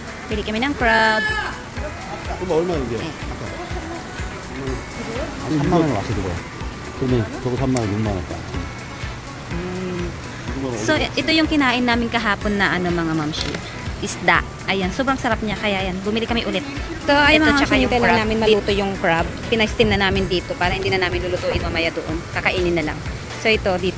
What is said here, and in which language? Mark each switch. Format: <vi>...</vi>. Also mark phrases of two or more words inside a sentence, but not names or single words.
<tl>Bili kami ng crab.</tl> <ko>그거 얼마인데? 네. 아니 3만 원 왔어 그거. 그러면 저거 3만 원, 6만 원.</ko> <tl>So, ito yung kinain namin kahapon na ano mga mamshi. Isda. Ayan, sobrang sarap niya. Kaya yan, bumili kami ulit. So, ayun mga mamshi, yung crab. Namin maluto yung crab. Pina-steam na namin dito para hindi na namin lulutuin mamaya doon. Kakainin na lang. So, ito dito.</tl>